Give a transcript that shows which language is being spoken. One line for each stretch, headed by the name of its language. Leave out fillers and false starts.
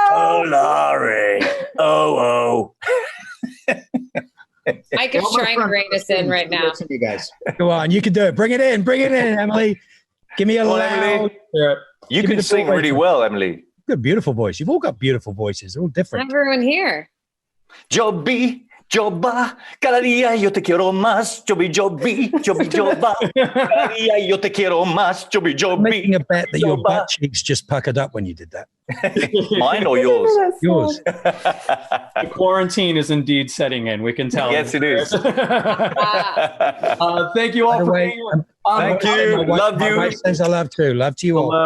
Italian: Volare, oh.
English: Mike is trying to rein us in right now. You guys, go on, you can do it. Bring it in, Emily. Give me a loud. You can sing really well, Emily. You've got a beautiful voice. You've all got beautiful voices. They're all different. Everyone here.
Spanish: Joby, Joba, cada día yo te quiero más. Joby, Joba, cada día yo te quiero más. Joby,
English: I'm making a bet that your butt cheeks just puckered up when you did that. Mine or yours? Yours. The quarantine is indeed setting in. We can tell. Yes, it is. Thank you all for being here. Thank you. Love you. My wife says I love too. Love to you all.